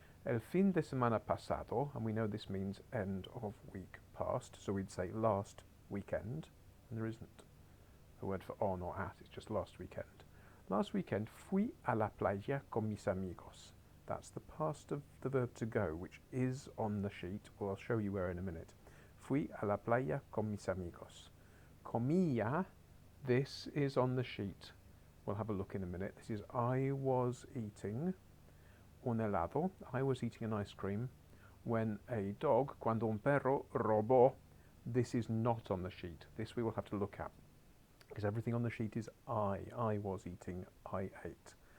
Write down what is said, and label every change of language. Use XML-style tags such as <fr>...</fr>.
<es>El fin de semana pasado,</es> <en>and we know this means end of week past, so we'd say last weekend, and there isn't a word for on or at, it's just last weekend. Last weekend,</en> <es>fui a la playa con mis amigos.</es> <en>That's the past of the verb to go, which is on the sheet. Well, I'll show you where in a minute.</en> <es>Fui a la playa con mis amigos.</es> <en>Comía, this is on the sheet. We'll have a look in a minute. This is I was eating</en> <es>un helado.</es> <en>I was eating an ice cream when a dog,</en> <es>cuando un perro robó.</es> <en>This is not on the sheet. This we will have to look at because everything on the sheet is I was eating, I ate.</en>